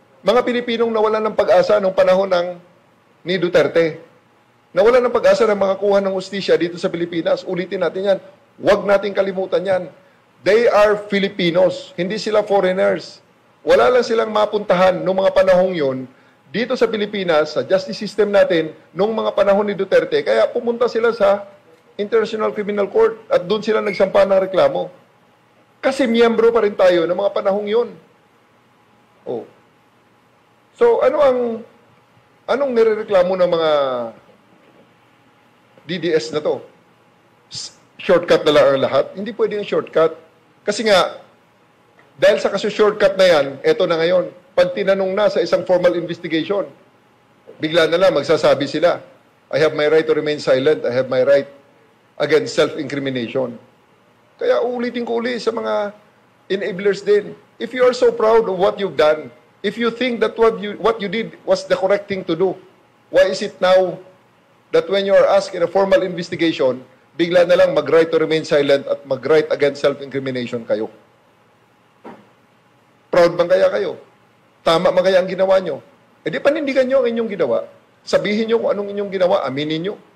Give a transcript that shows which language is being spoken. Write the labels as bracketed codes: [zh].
[tl] Mga Pilipinong nawalan ng pag-asa nung panahon ni Duterte. Nawalan ng pag-asa ng mga kuha ng hustisya dito sa Pilipinas. Ulitin natin yan. Huwag natin kalimutan yan. [en] They are Filipinos, [tl] hindi sila [en] foreigners. [tl] Wala lang silang mapuntahan noong mga panahong yon dito sa Pilipinas, sa justice system natin, noong mga panahon ni Duterte. Kaya pumunta sila sa International Criminal Court at doon sila nagsampa ng reklamo. Kasi miyembro pa rin tayo ng mga panahong yon. Oh. So, anong nirereklamo ng mga DDS na to? Shortcut na lang ang lahat? Hindi pwede yung shortcut. Kasi nga, dahil sa shortcut na yan, eto na ngayon, pag tinanong na sa isang formal investigation, bigla na lang magsasabi sila, [en] I have my right to remain silent, I have my right against self-incrimination. [tl] Kaya uulitin ko uli sa mga enablers din. [en] If you are so proud of what you've done, if you think that what you did was the correct thing to do, why is it now that when you are asked in a formal investigation, [tl] bigla na lang mag-right to remain silent at mag-right against self-incrimination kayo? Proud bang kaya kayo? Tama bang kaya ang ginawa nyo? E di panindigan nyo ang inyong ginawa. Sabihin nyo kung anong inyong ginawa, aminin nyo.